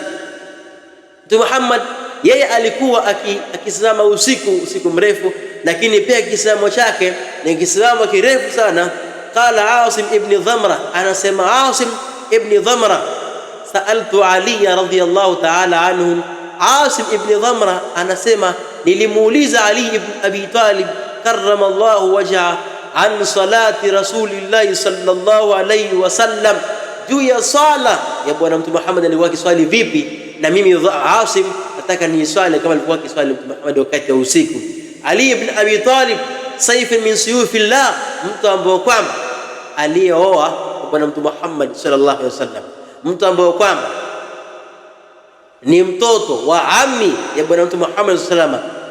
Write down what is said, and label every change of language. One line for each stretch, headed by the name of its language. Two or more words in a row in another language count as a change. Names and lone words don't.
Swahili: Mtume Muhammad yeye alikuwa akisimama usiku mrefu, lakini pia kisimamo chake ni kisimamo kirefu sana. Qala Asim ibn Dhamra, anasema Asim ibn Dhamra, sa'altu Ali
Arabic: رضي الله تعالى عنه.
Swahili: Asim ibn Dhamra anasema nilimuuliza Ali ibn Abi Talib
Arabic: كرم الله وجهه عن صلاة رسول الله صلى الله عليه وسلم,
Swahili: juu ya sala ya Bwana Mtume Muhammad alikuwa akiswali vipi, na mimi Asim nataka niswali kama alikuwa akiswali Mtume Muhammad wakati wa usiku. Ali ibn Abi Talib
Arabic: سيف من سيوف الله,
Swahili: mtu ambaye kwamba aliyooa Bwana Mtume Muhammad
Arabic: صلى الله عليه وسلم,
Swahili: mtu ambaye kwamba ni mtoto wa ammi ya Bwana Mtume Muhammad
Arabic: صلى الله عليه وسلم.